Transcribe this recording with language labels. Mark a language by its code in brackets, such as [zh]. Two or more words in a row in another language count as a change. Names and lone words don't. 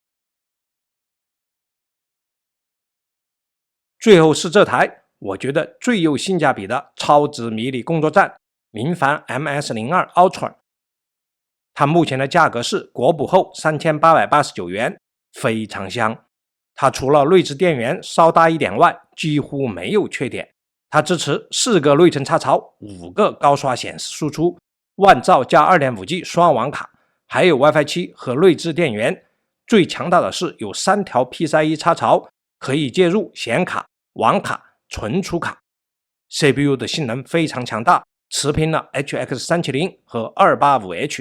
[zh] 最後是這台我覺得最有性價比的超值迷你工作站明帆 MS02 Ultra， 它目前的價格是國補後3889元，非常香。它除了内置電源稍大一點外，幾乎沒有缺點。它支持4個內存插槽，5個高刷顯示輸出，萬兆加 2.5G 雙網卡，還有 WiFi 7和內置電源。最強大的是有3條 PCIe 插槽，可以接入顯卡、網卡、存儲卡。CPU 的性能非常强大，持平了 HX370 和 285H。